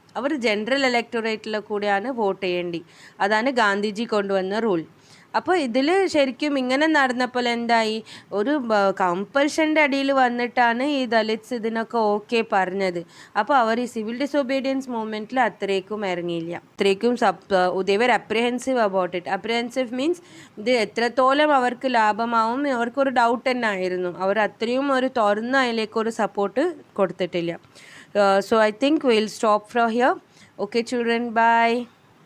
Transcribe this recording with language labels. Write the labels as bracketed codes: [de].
[ml] അവർ general എലക്ടറേറ്റിൽ കൂടെയാണ് vote ചെയ്യേണ്ടി. അതാണ് ഗാന്ധിജി കൊണ്ടുവന്ന റൂൾ. അപ്പോൾ ഇതിൽ ശരിക്കും ഇങ്ങനെ നടന്നപ്പോൾ എന്തായി, ഒരു കമ്പൽഷൻ്റെ അടിയിൽ വന്നിട്ടാണ് ഈ ദലിറ്റ്സ് ഇതിനൊക്കെ ഓക്കെ പറഞ്ഞത്. അപ്പോൾ അവർ ഈ സിവിൽ ഡിസൊബീഡിയൻസ് മൂവ്മെൻറ്റിൽ അത്രയ്ക്കും ഇറങ്ങിയില്ല. അത്രയ്ക്കും [en] they were apprehensive about it. Apprehensive means [ml] ഇത് എത്രത്തോളം അവർക്ക് ലാഭമാവും അവർക്കൊരു ഡൗട്ട് തന്നെ ആയിരുന്നു. അവർ അത്രയും ഒരു തുറന്ന അതിലേക്കൊരു സപ്പോർട്ട് കൊടുത്തിട്ടില്ല. [en] So I think we'll stop from here. Okay children, bye.